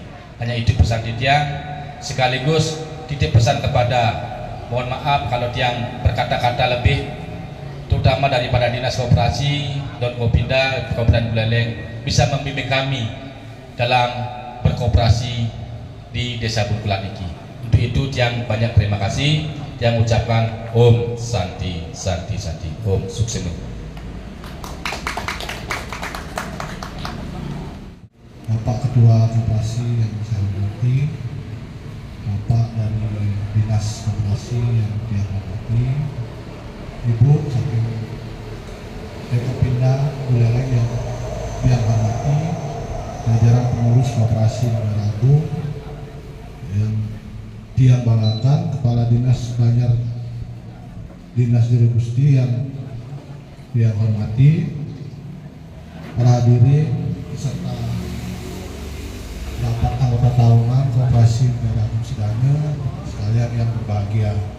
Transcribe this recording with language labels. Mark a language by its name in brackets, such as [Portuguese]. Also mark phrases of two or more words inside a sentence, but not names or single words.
[Indonesian] Hanya itu pesan Tiang, sekaligus titip pesan kepada, mohon maaf kalau Tiang berkata-kata lebih, terutama daripada Dinas Koperasi dan Kopinda Kabupaten Buleleng bisa membimbing kami dalam berkoperasi di Desa Bukulang Riki. Untuk itu Tiang banyak terima kasih. Tiang ucapkan [Sanskrit] Om Santi Santi Santi, Om Suksenu. [Indonesian] Bapak Ketua Koperasi yang saya hormati, Bapak dari Dinas Koperasi yang saya hormati, Ibu saking Dekopinda Buleleng yang saya hormati, jajaran pengurus Koperasi Negara Agung yang dia banggakan, Kepala Dinas Banjar Dinas Jeru Gusti yang dia hormati, para hadirin serta rapat anggota tahunan Koperasi Negara Agung Sedana sekalian yang berbahagia.